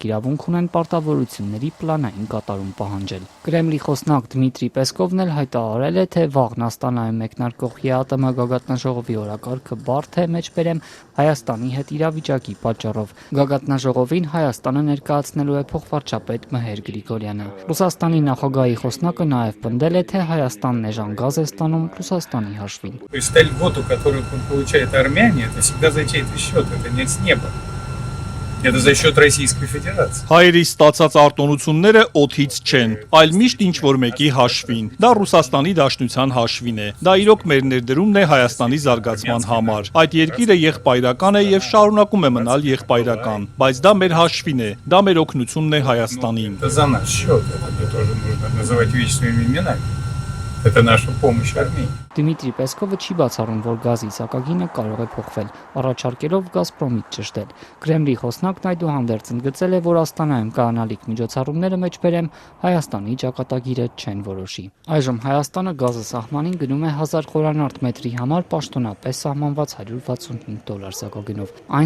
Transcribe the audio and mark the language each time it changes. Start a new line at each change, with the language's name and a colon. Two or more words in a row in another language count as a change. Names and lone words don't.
Armenian: իրավունք ունեն պարտավորությունների պլանային կատարում պահանջել։ Կրեմլի խոսնակ Դմիտրի Պեսկովն էլ հայտարարել է, թե վաղն Աստանայում մեկնարկող ԵԱՏՄ գագաթնաժողովի օրակարգը բարդ է մեջբերեմ Հայաստանի հետ իրավիճակի պատճառով։ Գագաթնաժողովին Հայաստանը ներկայացնելու է փոխվարչապետ Մհեր Գրիգորյանը։ Ռուսաստանի նախագահի խոսնակը նաև պնդել է, թե Հայաստանն էժան գազ է ստանում Ռուսաստանի հաշվին։
Russian: То есть та льготу, которую получает Армения, это всегда за чей-то счет, это не с неба. Это за счет Российской Федерации.
Armenian: Հայերի ստացած արտոնությունները օթից չեն, այլ միշտ ինչ-որ մեկի հաշվին։ Դա Ռուսաստանի Դաշնության հաշվին է։ Դա իրոք մեր ներդրումն է Հայաստանի զարգացման համար։ Այդ երկիրը եղբայրական է եւ շարունակում է մնալ եղբայրական, բայց դա մեր հաշվին է, դա մեր օգնությունն է Հայաստանին։
Russian: Это за наш счет, это тоже нужно называть вещи своими именами. Это наша помощь Армении.
Armenian: Դիմիտրի Պեսկովը չի բացառում, որ գազի սակագինը կարող է փոխվել, առաջարկելով Գազպրոմից ճշտել։ Կրեմլի խոսնակն այդուհանդերձ ընդգծել է, որ Աստանայում կանանալիք միջոցառումները մեջբերեմ Հայաստանի ճակատագիրը չեն որոշի։ Այժմ Հայաստանը գազը սահմանին գնում է 1000 խորանարդ մետրի համար պաշտոնապես սահմանված $165 սակագնով։ Այն